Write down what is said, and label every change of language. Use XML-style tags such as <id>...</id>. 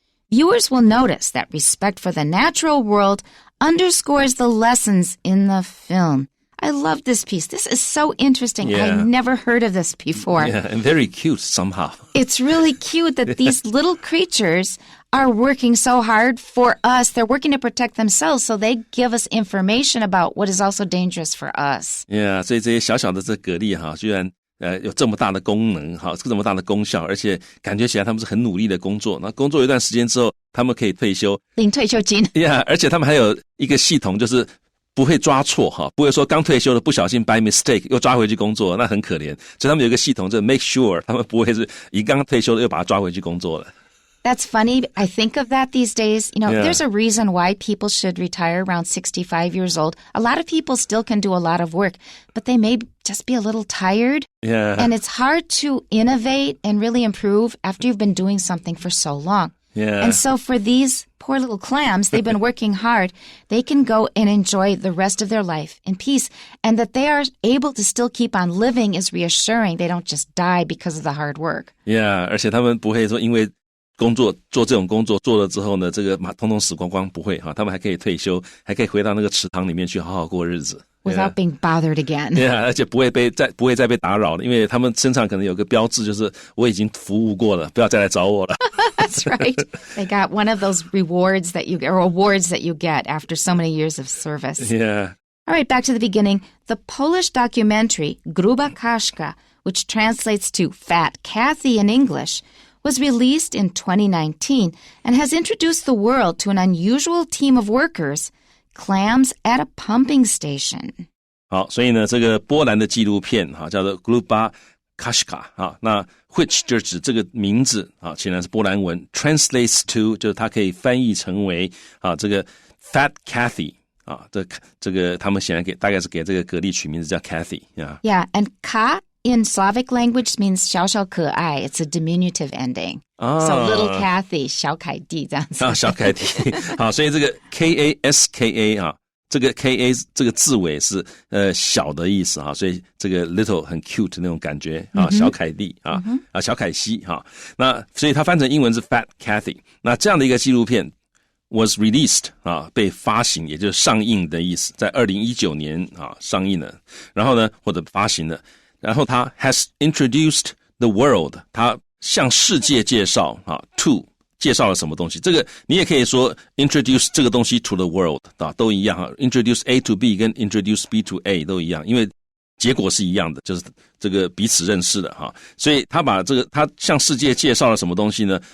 <en>Viewers will notice that respect for the natural world underscores the lessons in the film. I love this piece. This is so interesting. Yeah. I never heard of this before. Yeah, and very cute somehow. It's really cute that these little creatures are working so hard for us. They're working to protect themselves, so they give us information about what is also dangerous for us.</en> <zh>Yeah, 所以这些小小的这蛤蜊居然有这么大的功能这么大的功效，而且感觉起来他们是很努力的工作。那工作一段时间之后，他们可以退休，领退休金。 Yeah, 而且他们还有一个系统，就是不会抓错不会说刚退休了不小心</zh> <en>by mistake</en> <zh>又抓回去工作，那很可怜。所以他们有一个系统，就</zh> <en>make sure</en> <zh>他们不会是一刚退休了又把他抓回去工作了。</zh> <en>That's funny. I think of that these days. Yeah. There's a reason why people should retire around 65 years old. A lot of people still can do a lot of work, but they may just be a little tired. Yeah. And it's hard to innovate and really improve after you've been doing something for so long. Yeah. And so for these poor little clams, they've been working hard. They can go and enjoy the rest of their life in peace. And that they are able to still keep on living is reassuring. They don't just die because of the hard work.</en> <zh>Yeah, 而且他们不会说因为做这种工作做了之后呢，这个通通死光光，不会他们还可以退休，还可以回到那个池塘里面去好好过日子。</zh> <en>Without being bothered again.</en> <zh>Yeah, 而且不会再被打扰了，因为他们身上可能有个标志，就是我已经服务过了，不要再来找我了。</zh> <en>That's right. They got one of those awards that you get after so many years of service. Yeah. All right, back to the beginning. The Polish documentary Gruba Kaszka, which translates to Fat Kathy in English, was released in 2019 and has introduced the world to an unusual team of workers, Clams at a pumping station.</en> <zh>好，所以呢，这个波兰的纪录片叫做 Gruba Kaszka 那 which 就指这个名字显然是波兰文</zh> <en>translates to</en> <zh>就是它可以翻译成为这个 Fat Cathy 这个他们显然大概是给这个蛤蜊取名字叫 Cathy</zh> <en>Yeah, and Ka in Slavic language means</en> <zh>小小可爱.</zh> <en>It's a diminutive ending. So little Cathy</en> <zh>小凯蒂这样子小凯蒂好，所以这个 Kaska 这个 Ka 这个字尾是小的意思所以这个 little 很 cute 那种感觉小凯蒂小凯西那所以它翻成英文是 Fat Cathy。那这样的一个纪录片</zh> <en>was released</en> <zh>被发行，也就是上映的意思，在2019年上映了，然后呢或者发行了，然后它</zh> <en>has introduced the world</en> <zh>它向世界介绍to介绍了什么东西，这个你也可以说 introduce 这个东西 to the world 都一样</zh> <en>introduce A to B</en> <zh>跟</zh> <en>introduce B to A</en> <zh>都一样，因为结果是一样的，就是这个彼此认识的所以他把他向世界介绍了什么东西呢？</zh>